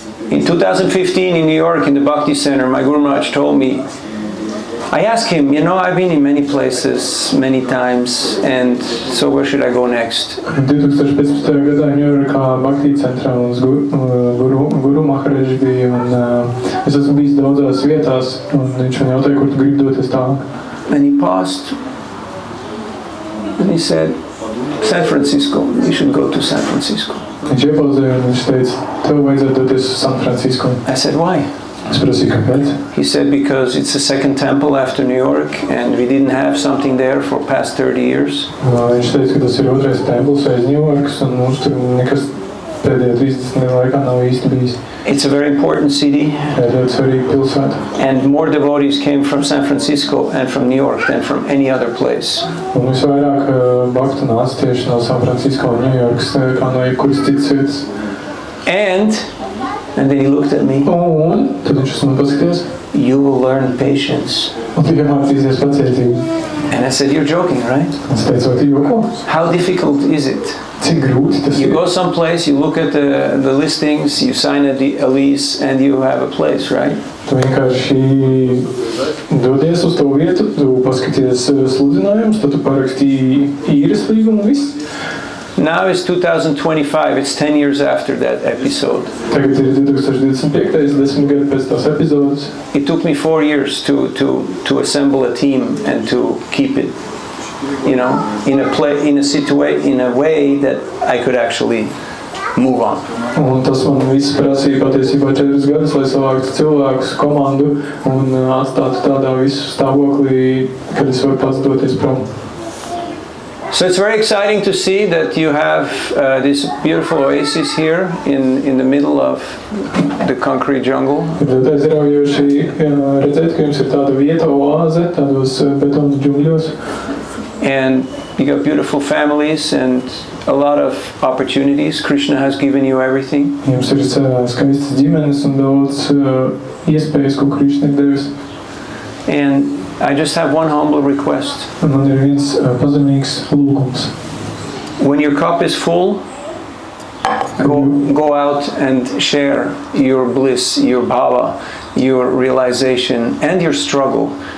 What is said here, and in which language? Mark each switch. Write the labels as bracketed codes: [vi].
[en] In 2015 in New York in the Bhakti Center, my Guru Maharaj told me, I asked him, you know, I've been in many places, many times, and so where should I go next? 2015. [lv] gadā Ņujorkā Bhakti centrā mums Guru Maharaj bija, un es esmu bijis daudzās vietās, un viņš man jautāja, kur tu gribi doties tālāk. [en] And he paused, and he said, San Francisco, you should go to San Francisco. [lv] Viņš iepauzēja, un viņš teica, tev vajadzētu doties uz San Francisco. [en] I said, why? [lv] Es prasīju, kāpēc? [en] He said, because it's the second temple after New York, and we didn't have something there for past 30 years. [lv] Viņš teica, ka tas ir otrais templis aiz Ņujorkas, un mums tur nekas pēdējā 30 gadu laikā nav īsti bijis. [en] It's a very important city. [lv] Ļoti svarīga pilsēta. [en] And more devotees came from San Francisco and from New York than from any other place. [lv] Un visvairāk bhaktu nāca tieši no San Francisco un Ņujorkas, kā no jebkuras citas vietas. [en] And then he looked at me. [lv] Un tad viņš uz mani paskatījās. [en] You will learn patience. [lv] Un tu iemācīsies pacietību. [en] And I said, you're joking, right? [lv] Es teicu, vai tu joko? [en] How difficult is it? [lv] Cik grūti tas [en] You [lv] ir? [en] go someplace, you look at the listings, you sign a lease, and you have a place, right? [lv] Tu vienkārši dodies uz to vietu, tu paskaties sludinājumus, tad tu parakstīji īres līgumu un viss. [en] Now it's 2025, it's 10 years after that episode. [lv] Tagad ir 2025, 10 gadi pēc tās epizodes. [en] It took me 4 years to assemble a team and to keep it, you know, in a way that I could actually move on. [lv] Un tas man viss prasīja patiesībā 4 gadus, lai savāktu cilvēkus, komandu un atstātu tādā visu stāvoklī, kad es varu pats doties prom. [en] So it's very exciting to see that you have this beautiful oasis here in the middle of the concrete jungle. [lv] Tad aizraujoši redzēt, ka jums ir tāda vieta oāze, tādos betona džungļos. [en] And you got beautiful families and a lot of opportunities. Krishna has given you everything. [lv] Jums ir skaistas ģimenes un daudz iespējas, ko Krishna ir devis. [en] And I just have one humble request. [lv] Man ir viens pazemīgs lūgums. [en] When your cup is full, go out and share your bliss, your bhava, your realization, and your struggle.